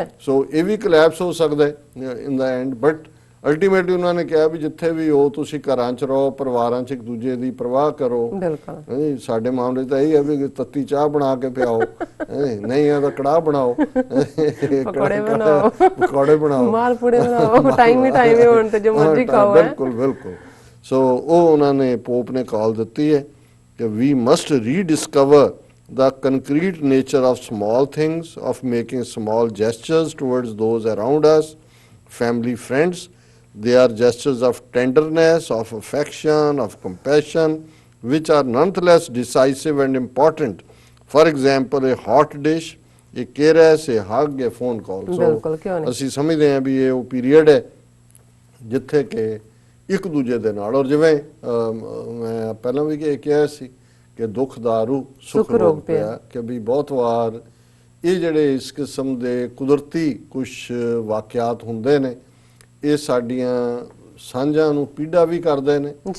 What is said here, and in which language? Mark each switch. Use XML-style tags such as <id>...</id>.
<pa>ਸੋ ਇਹ ਵੀ ਕਲੈਪਸ ਹੋ ਸਕਦਾ ਹੈ ਇਨ ਦਾ ਐਂਡ, ਬਟ ਅਲਟੀਮੇਟਲੀ ਉਹਨਾਂ ਨੇ ਕਿਹਾ ਵੀ ਜਿੱਥੇ ਵੀ ਹੋ ਤੁਸੀਂ ਘਰਾਂ 'ਚ ਰਹੋ, ਪਰਿਵਾਰਾਂ 'ਚ ਇੱਕ ਦੂਜੇ ਦੀ ਪਰਵਾਹ ਕਰੋ। ਸਾਡੇ ਮਾਮਲੇ ਤਾਂ ਇਹ ਹੈ ਵੀ ਤੱਤੀ ਚਾਹ ਬਣਾ ਕੇ ਪਿਆਓ, ਨਹੀਂ ਆ ਤਾਂ ਕੜਾਹ ਬਣਾਓ, ਪਕੌੜੇ ਬਣਾਓ, ਮਾਲਪੂੜੇ ਬਣਾਓ, ਟਾਈਮ ਹੀ ਟਾਈਮ ਹੈ ਹੁਣ ਤੇ ਜੋ ਮਰਜ਼ੀ ਖਾਓ। ਬਿਲਕੁਲ ਬਿਲਕੁਲ।</pa> <en>so</en> <pa>ਉਹ ਉਹਨਾਂ ਨੇ ਪੋਪ ਨੇ ਕਾਲ ਦਿੱਤੀ ਹੈ ਕਿ</pa> <en>We must rediscover the concrete nature of small things, of making small gestures towards those around us, family, friends. They are gestures of tenderness, of affection, of compassion, which are nonetheless decisive and important. For example, a hot dish, a caress, a hug, a phone call.</en> <pa>So, ਅਸੀਂ ਸਮਝਦੇ ਹਾਂ ਵੀ ਇਹ ਉਹ period ਹੈ ਜਿੱਥੇ ਕਿ ਇੱਕ ਦੂਜੇ ਦੇ ਨਾਲ, ਔਰ ਜਿਵੇਂ ਮੈਂ ਪਹਿਲਾਂ ਵੀ ਕਿਹਾ ਸੀ ਕਿ ਦੁੱਖ ਦਾਰੂ ਸੁੱਖ ਰੋਗ ਪਿਆ, ਕਿ ਵੀ ਬਹੁਤ ਵਾਰ ਇਹ ਜਿਹੜੇ ਇਸ ਕਿਸਮ ਦੇ ਕੁਦਰਤੀ ਕੁਝ ਵਾਕਿਆਤ ਹੁੰਦੇ ਨੇ ਇਹ ਸਾਡੀਆਂ ਸਾਂਝਾਂ ਨੂੰ ਪੀੜਾ ਵੀ ਕਰਦੇ ਨੇ।</pa>